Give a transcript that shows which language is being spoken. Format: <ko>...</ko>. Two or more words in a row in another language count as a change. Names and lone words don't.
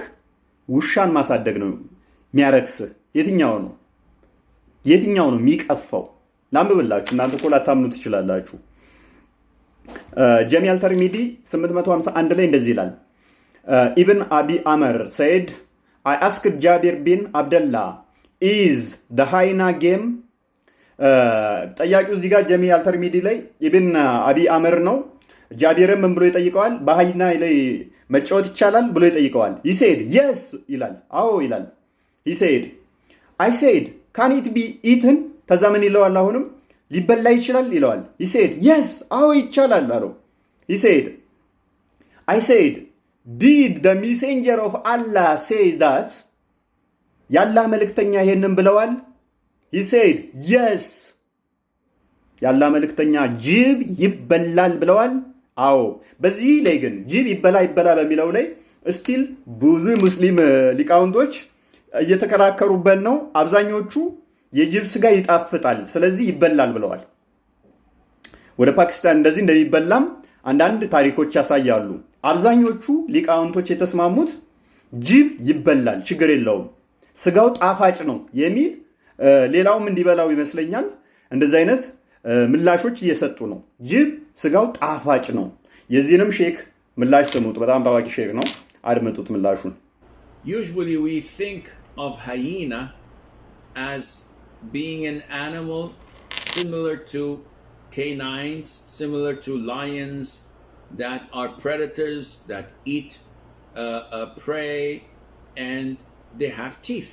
<am>ውሻን ማሳደግ ነው የሚያረክስህ? የትኛው ነው የሚቀፋው? ላንብብላችሁ። እናንተ እኮ ላታምኑ ትችላላችሁ። ጀሚዕ አልተርሚዚ 851 ላይ እንደዚህ ይላል። ኢብን አቢ አመር ሰይድ</am> <en>I asked Jabir bin Abdullah is the hyena game</en> <am>ጠያቂው እዚህ ጋር ጀሚዕ አልተርሚዚ ላይ ኢብን አቢ አመር ነው። ጃቢርም ምን ብሎ ይጠይቀዋል? በሃይና ላይ መጫወት ይቻላል ብሎ ይጠይቀዋል።</am> <en>he said yes</en> <am>ይላል። አዎ ይላል።</am> <en>he said I said can it be eaten?</en> <am>ከዛ ምን ይለዋል? አሁንም ሊበላ ይችላል ይለዋል።</am> <en>he said yes</en> <am>አዎ ይቻላል አለው።</am> <en>he said I said did the messenger of Allah say that?</en> <am>ያላህ መልእክተኛ ይሄንን ብለዋል?</am> <en>he said yes</en> <am>ያላህ መልእክተኛ ጅብ ይበላል ብለዋል? አዎ። በዚህ ላይ ግን ጅብ ይበላ በሚለው ላይ ስቲል ብዙ ሙስሊም ሊቃውንቶች እየተከራከሩበት ነው። አብዛኞቹ የጅብ ስጋ ይጣፍጣል ስለዚህ ይበላል ብለዋል። ወደ ፓኪስታን እንደዚህ እንደሚበላም አንዳንድ ታሪኮች ያሳያሉ። አብዛኞቹ ሊቃውንቶች የተስማሙት ጅብ ይበላል ችግር የለውም ስጋው ጣፋጭ ነው የሚል ሌላውም እንዲበላው ይመስለኛል እንደዚህ አይነት ምላሾች እየሰጡ ነው። ጅብ ስጋው ጣፋጭ ነው። የዚህንም ሼክ ምላሽ ስሙት። በጣም ታዋቂ ሼክ ነው። አድምጡት ምላሹን።</am> <en>Usually we think of hyena as being an animal similar to canines, similar to lions that are predators that eat prey and they have teeth.</en>